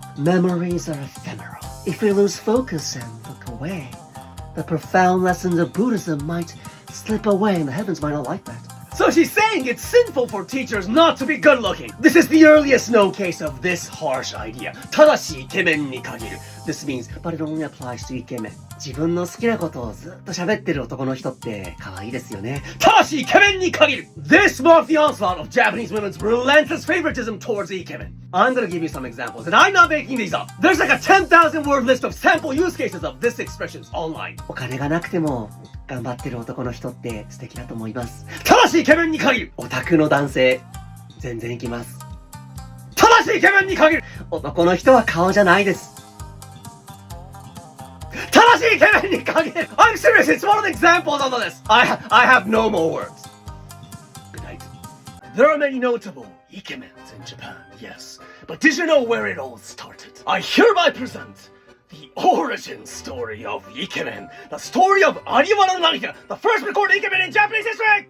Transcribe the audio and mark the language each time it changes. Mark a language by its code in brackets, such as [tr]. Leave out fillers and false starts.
[en] Memories are ephemeral. If we lose focus and look away, the profound lessons of Buddhism might slip away and the heavens might not like that. So she's saying it's sinful for teachers not to be good-looking. This is the earliest known case of this harsh idea. [ja] ただしイケメンに限る. [en] This means, but it only applies to イケメン. [ja] 自分の好きなことをずっと喋ってる男の人って可愛いですよね。ただしイケメンに限る. [en] This marked the onslaught of Japanese women's relentless favoritism towards Ikemen. I'm gonna give you some examples, and I'm not making these up. There's like a 10,000 word list of sample use cases of this expression online. [ja] お金がなくても頑張ってる男の人って素敵だと思います。ただしイケメンに限る。オタクの男性全然行きます。ただしイケメンに限る。男の人は顔じゃないです。ただしイケメンに限る。 [en] I'm serious, it's one of the examples of this. I have no more words. Good night. There are many notable Ikemens in Japan, yes. But did you know where it all started? I hereby present the origin story of Ikemen, the story of Ariwara no Narihira, the first recorded Ikemen in Japanese history!